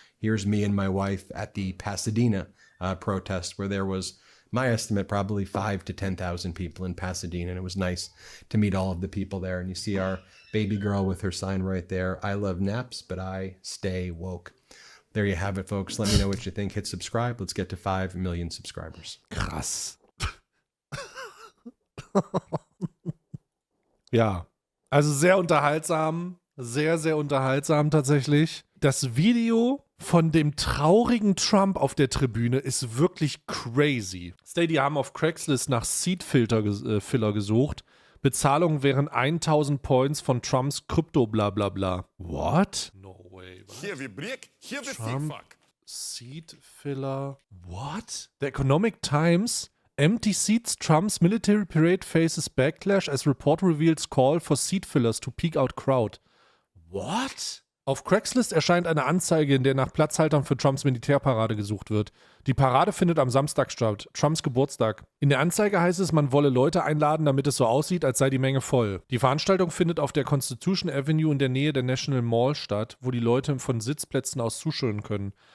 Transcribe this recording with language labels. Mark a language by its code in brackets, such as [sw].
[en] Here's me and my wife at the Pasadena protest, where there was, my estimate, probably 5,000 to 10,000 people in Pasadena. And it was nice to meet all of the people there. And you see our baby girl with her sign right there. I love naps, but I stay woke. There you have it, folks. Let me know what you think. Hit subscribe. Let's get to 5 million subscribers. [de] Krass. Ja, also sehr unterhaltsam. Sehr, sehr unterhaltsam tatsächlich. Das Video von dem traurigen Trump auf der Tribüne ist wirklich crazy. Stadia haben auf Craigslist nach Seed-Filler gesucht. Bezahlungen wären 1000 Points von Trumps Krypto-Blablabla. [en] What? No way. [de] Was? Hier wie Brick, hier wie Trump Fickfuck. [en] Seed-Filler. What? The Economic Times. Empty seats, Trump's military parade faces backlash as report reveals call for seat fillers to peak out crowd. What? [de] Auf Craigslist erscheint eine Anzeige, in der nach Platzhaltern für Trumps Militärparade gesucht wird. Die Parade findet am Samstag statt, Trumps Geburtstag. In der Anzeige heißt es, man wolle Leute einladen, damit es so aussieht, als sei die Menge voll. Die Veranstaltung findet auf der Constitution Avenue in der Nähe der National Mall statt, wo die Leute von Sitzplätzen aus zuschauen können.